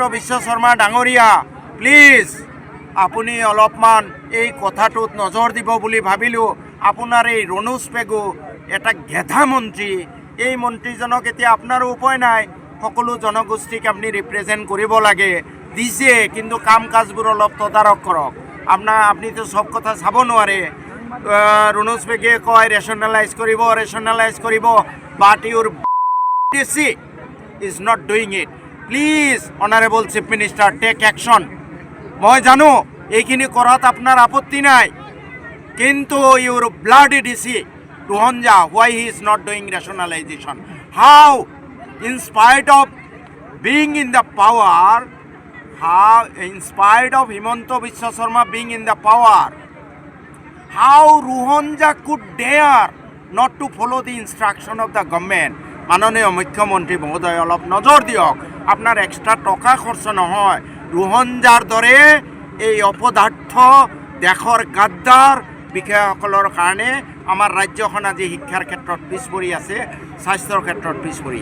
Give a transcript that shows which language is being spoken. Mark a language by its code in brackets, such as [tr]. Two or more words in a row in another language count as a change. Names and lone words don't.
[as] বিশ্ব শৰ্মা ডাঙৰীয়া প্লিজ আপুনি অলপমান এই কথাটোত নজৰ দিব বুলি ভাবিলোঁ আপোনাৰ এই ৰনোজ পেগু এটা গেধা মন্ত্ৰী এই মন্ত্ৰীজনক এতিয়া আপোনাৰো উপায় নাই সকলো জনগোষ্ঠীক আপুনি ৰিপ্ৰেজেণ্ট কৰিব লাগে দিছে কিন্তু কাম কাজবোৰ অলপ তদাৰক কৰক আপুনিতো সব কথা চাব নোৱাৰে ৰনোজ পেগুৱে কয় ৰেচনেলাইজ কৰিব [en] but your DC is not doing it please honourable chief minister take action [as] মই জানো এইখিনি কৰাত আপোনাৰ আপত্তি নাই কিন্তু [en] your bloody DC ৰোহনজা why he is not doing rationalization how in spite of being in the power how in spite of Himanta Biswa Sharma being in the power how ৰোহনজা could dare not to follow the instruction of the government [as] মাননীয় মুখ্যমন্ত্ৰী মহোদয় অলপ নজৰ দিয়ক আপোনাৰ এক্সট্ৰা টকা খৰচ নহয় ৰোহনজাৰ দৰে এই অপদাৰ্থ দেশৰ গাদ্দাৰ বিষয়াসকলৰ কাৰণে আমাৰ ৰাজ্যখন আজি শিক্ষাৰ ক্ষেত্ৰত পিছ পৰি আছে স্বাস্থ্যৰ ক্ষেত্ৰত পিছ পৰি আছে